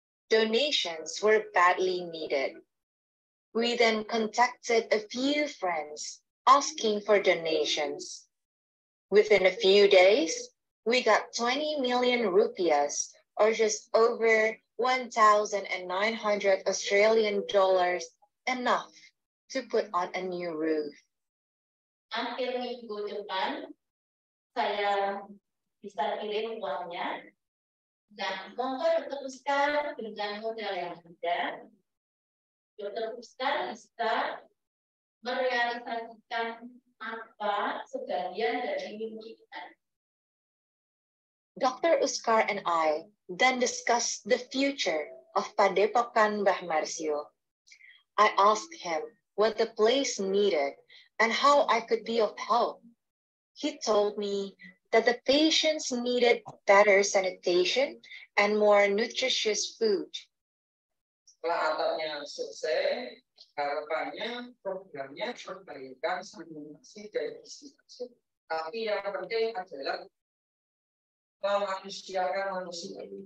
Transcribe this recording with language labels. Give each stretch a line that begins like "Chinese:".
English: Donations were badly needed. We then contacted a few friends asking for donations. Within a few days, we got 20 million rupiahs, or just over 1,900 Australian dollars, enough to put on a new roof.
Indonesian: Akhir minggu depan, saya bisa kirim uangnya. Nah, monggo Dr. Uskar dengan modal yang ada, Dr. Uskar bisa merealisasikan apa sebagian dari mimpi kita.
English: Dr. Uskar and I then discussed the future of Padepokan Mbah Marsio. I asked him what the place needed and how I could be of help. He told me that the patients needed better sanitation and more nutritious food.
Indonesian: Setelah atapnya selesai, harapannya programnya memberikan stimulasi dari sisi pasien. Tapi yang penting adalah memanusiakan manusia.